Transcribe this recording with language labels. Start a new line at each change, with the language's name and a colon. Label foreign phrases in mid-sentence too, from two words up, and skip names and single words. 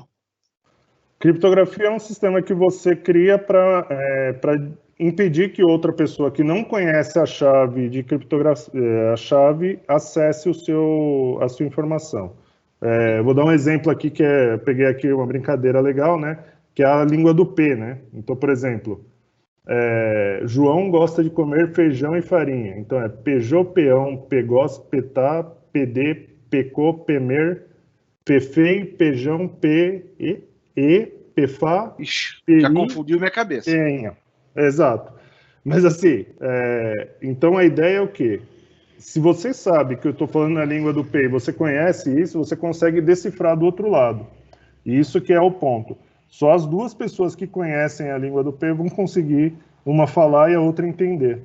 Portuguese: Criptografia é um sistema que você cria para impedir que outra pessoa que não conhece a chave de criptografia, acesse a sua informação. Vou dar um exemplo aqui peguei aqui uma brincadeira legal, né? Que é a língua do P, né? Então, por exemplo, João gosta de comer feijão e farinha. Então é Pejô, Peão, Pegós, Petá, PD, Pecô, Pemer, Pefei, Pejão, Pefá, Ixi, Peri, já confundiu minha cabeça. Penha. Exato. Mas assim, então a ideia é o quê? Se você sabe que eu estou falando na língua do P e você conhece isso, você consegue decifrar do outro lado. E isso que é o ponto. Só as duas pessoas que conhecem a língua do P vão conseguir uma falar e a outra entender.